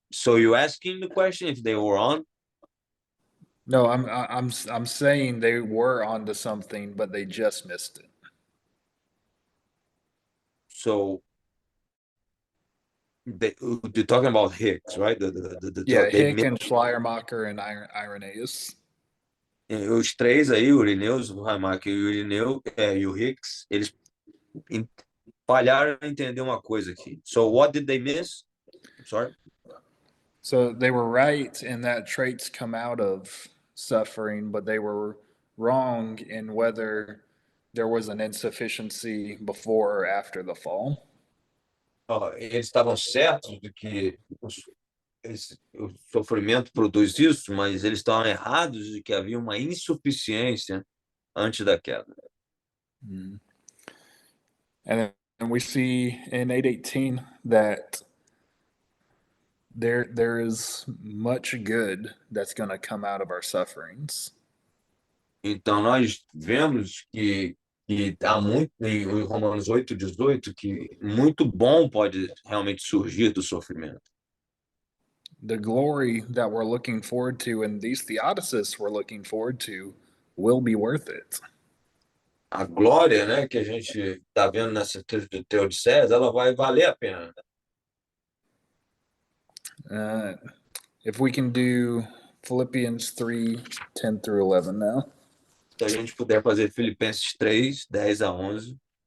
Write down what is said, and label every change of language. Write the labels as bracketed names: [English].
[English] So you asking the question if they were on? No, I'm saying they were onto something, but they just missed it. So you're talking about Hicks, right? Yeah, Hick and Schleiermacher and Irenaeus. [Portuguese] Os três aí, o Irenaeus, o Raimacher e o Irineu, e o Hicks, eles falharam em entender uma coisa aqui. [English] So what did they miss? I'm sorry. So they were right in that traits come out of suffering, but they were wrong in whether there was an insufficiency before or after the fall. [Portuguese] Eles estavam certos de que o sofrimento produz isso, mas eles estavam errados de que havia uma insuficiência antes da queda. [English] And we see in 8:18 that there is much good that's going to come out of our sufferings. [Portuguese] Então nós vemos que há muito em Romanos 8:18 que muito bom pode realmente surgir do sofrimento. [English] The glory that we're looking forward to and these theodicists were looking forward to will be worth it. [Portuguese] a glória, né, que a gente está vendo nessa Teodicés, ela vai valer a pena. [English] If we can do Philippians 3:10-11 now. [Portuguese] Se a gente puder fazer Filipenses 3:10-11.